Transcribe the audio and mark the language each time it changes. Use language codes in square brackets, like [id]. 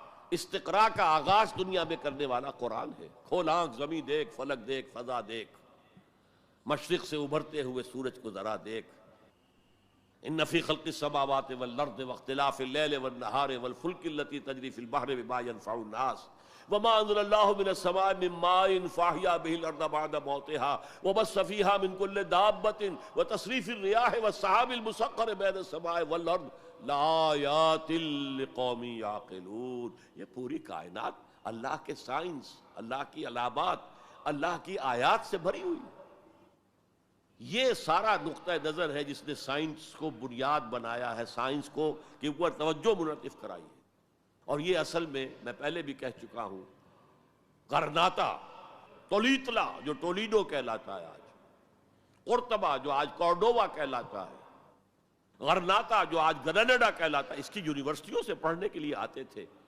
[ur] استقراء کا آغاز دنیا میں کرنے والا قرآن ہے. کھول آنکھ، زمین دیکھ، فلک دیکھ، فضا دیکھ، مشرق سے ابھرتے ہوئے سورج کو ذرا دیکھ. [ar] ان فی خلق السماوات والارض واختلاف اللیل والنہار والفلک التي تجری فی البحر بما ينفع الناس وما انزل الله من السماء من ماء فاحیا به الارض بعد موتها وبث فيها من كل دابة وتصريف الرياح والسحاب المسخر بين السماء والارض لآیات لقوم یعقلون. [ur] یہ پوری کائنات اللہ کے سائنس، اللہ کی علامات، اللہ کی آیات سے بھری ہوئی. یہ سارا نقطہ نظر ہے جس نے سائنس کو بنیاد بنایا ہے، سائنس کو کہ اوپر توجہ منعطف کرائی ہے. اور یہ اصل میں پہلے بھی کہہ چکا ہوں، غرناطہ، تولیتلا جو ٹولیڈو کہلاتا ہے آج، قرطبہ جو آج کورڈووا کہلاتا ہے، غرناطہ جو آج گریناڈا کہلاتا ہے، اس کی یونیورسٹیوں سے پڑھنے کے لیے آتے تھے.